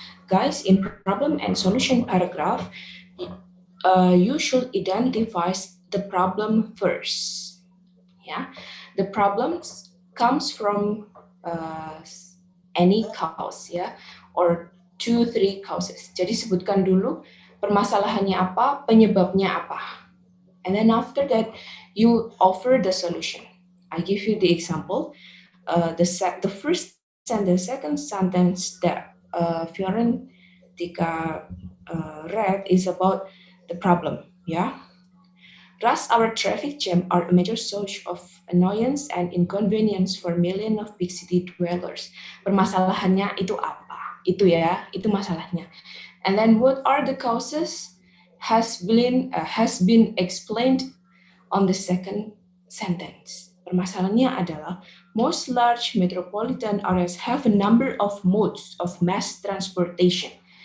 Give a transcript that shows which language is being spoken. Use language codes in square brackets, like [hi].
[en] Guys, in problem and solution paragraph, you should identify the problem first. Yeah, the problems comes from any cause ya, or 2-3 causes. [id] Jadi sebutkan dulu permasalahannya apa, penyebabnya apa. [en] And then after that, you offer the solution. I give you the example. The first and the second sentence that Fiorentica read is about the problem. Yeah, rush hour traffic jam are a major source of annoyance and inconvenience for millions of big city dwellers. [id] Permasalahannya itu apa? Itu ya, itu masalahnya. [en] And then what are the causes has been explained on the second sentence. [id] Permasalahannya adalah [en] most large metropolitan areas have a number of modes of mass transportation.